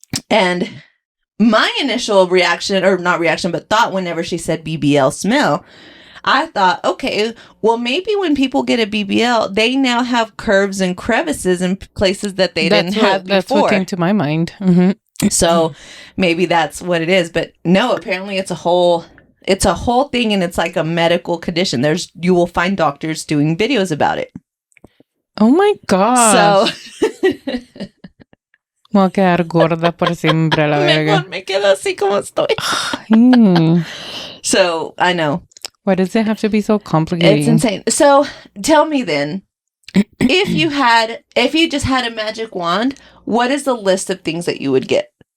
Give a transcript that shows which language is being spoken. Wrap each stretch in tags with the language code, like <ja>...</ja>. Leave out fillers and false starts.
<en>And my initial reaction, or not reaction, but thought whenever she said BBL smell, I thought, okay, well, maybe when people get a BBL, they now have curves and crevices in places that they didn't have before. That's what came to my mind. Mm-hmm. So maybe that's what it is. But no, apparently it's a whole thing, and it's like a medical condition. You will find doctors doing videos about it. Oh my God. So</en> <es>me voy a quedar gorda por siempre, la verga. Me quedo así como estoy. So I know.</es> <en>Why does it have to be so complicated? It's insane. So tell me then, if you just had a magic wand, what is the list of things that you would get?</en>